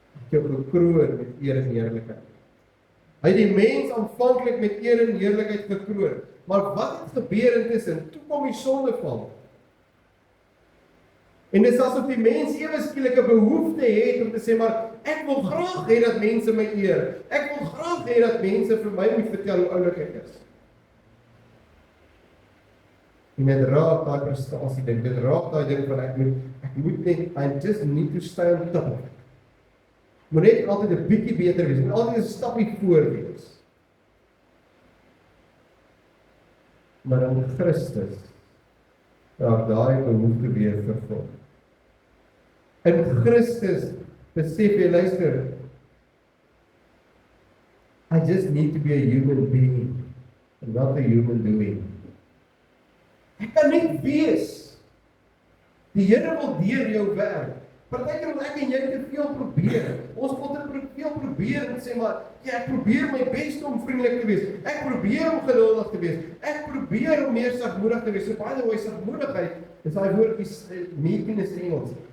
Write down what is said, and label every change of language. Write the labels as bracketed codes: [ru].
[af] Jou gekroon met eer en heerlikheid. Hy het die mens aanvanklik met eer en heerlikheid gekroon. Maar wat het gebeur intussen? Toe kom die sondeval. En dit is asof die mens ewe skielik 'n behoefte het om te sê, maar ek wil graag hê dat mense my eer. Ek wil graag hê dat mense vir my moet vertel hoe oulik ek is. En dit raak daai prestasie ding, dit raak daai ding van ek moet net, [en] I just need to stay on top of it. [af] Moet net altyd 'n bietjie beter wees, moet altyd 'n stapie voor wees. Maar in Christus raak daai behoefte weer vervul. In Christus besef jy, luister, [en] I just need to be a human being, and not a human doing. [af] Ek kan net wees. Die Here wil deur jou werk. Partykeer wil ek en jy te veel probeer. Ons wil te veel probeer en sê maar, ja, ek probeer my bes om vriendelik te wees. Ek probeer om geduldig te wees. Ek probeer om meer sagmoedig te wees. [en] So by the way, [af] sagmoedigheid is daai woordjie meekness in Engels.